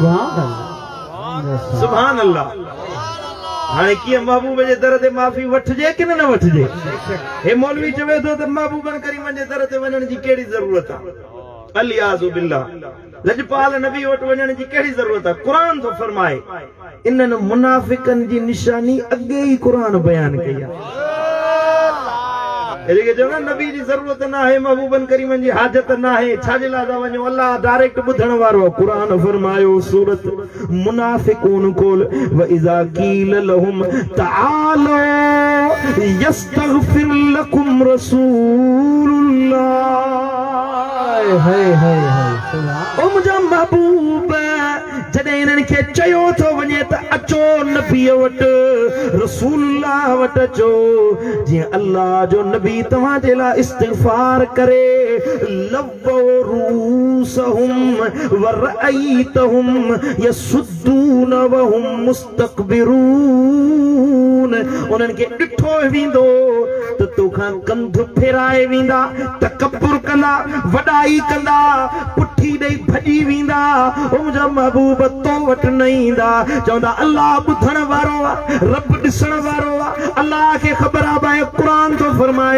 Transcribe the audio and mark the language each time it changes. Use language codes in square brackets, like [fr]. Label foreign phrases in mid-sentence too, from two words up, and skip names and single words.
[sd] सुभान अल्लाह हाणे कीअं महबूब जे दर ते माफ़ी वठजे कि न वठजे हे मौलवी चवे थो त महबूबन करीमन जे दर ते वञण जी कहिड़ी ज़रूरत आहे [ar] العياذ بالله [sd] लजपाल नबी वटि वञण जी कहिड़ी ज़रूरत आहे क़ुरान थो फरमाए इन्हनि मुनाफ़िकनि जी निशानी अॻे ई क़ुरान बयान कई आहे नबी जी ज़रूरत न आहे महबूबन करीमन जी हाजत न आहे छाजे लाइ था वञो अल्लाह डायरेक्ट ॿुधण वारो क़ुरान फरमायो सूरत मुनाफ़िकून खोल [ar] وإذا قيل لهم تعالوا يستغفر لكم رسول الله [sd] हाय हाय हाय ओ मुंहिंजा महबूब जॾहिं इन्हनि खे चयो थो वञे त अचो नबीअ वटि रसूलुल्लाह वटि अचो जीअं अल्लाह जो नबी तव्हां जे लाइ इस्तिग़फार करे [ar] لووا رءوسهم ورأيتهم يصدون وهم مستكبرون [sd] उन्हनि खे ॾिठो वेंदो त तोखां कंध फेराए वेंदा तकब्बुर कंदा वॾाई कंदा पुठी ॾेई भॼी वेंदा मुंहिंजा महबूब तो वटि न ईंदा चवंदा अल्लाह ॿुधण वारो आहे रब ॾिसण वारो आहे अल्लाह खे ख़बर आहे क़ुरान थो